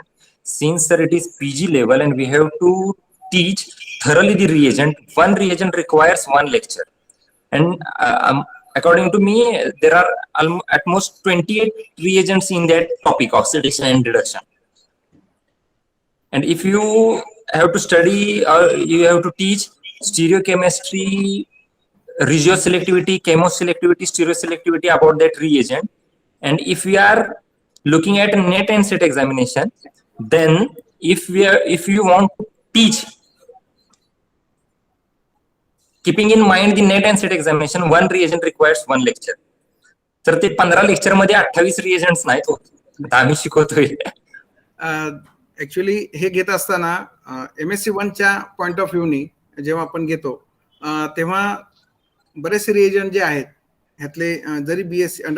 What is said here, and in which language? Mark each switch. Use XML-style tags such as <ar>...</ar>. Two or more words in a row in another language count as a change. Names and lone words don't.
<en>Since sir, it is PG level and we have to teach thoroughly the reagent, one reagent requires one lecture, and according to me there are at most 28 reagents in that topic, oxidation and reduction. And if you have to study or you have to teach stereochemistry, regioselectivity, chemoselectivity, stereoselectivity about that reagent, and if we are looking at net and set examination, then if you want to teach keeping in mind the net and set examination, one reagent requires one lecture.</en> <mr>तर ते 15 लेक्चर मध्ये 28 रिएजंट्स नाहीत होत. आता आम्ही शिकवतोय. ऍक्च्युली हे घेत असताना MSc 1च्या</mr> <en>point of view</en> <mr>जेव्हा आपण घेतो तेव्हा बरेचसे रिएजंट जे आहेत ह्यातले जरी BSc अंडर</mr>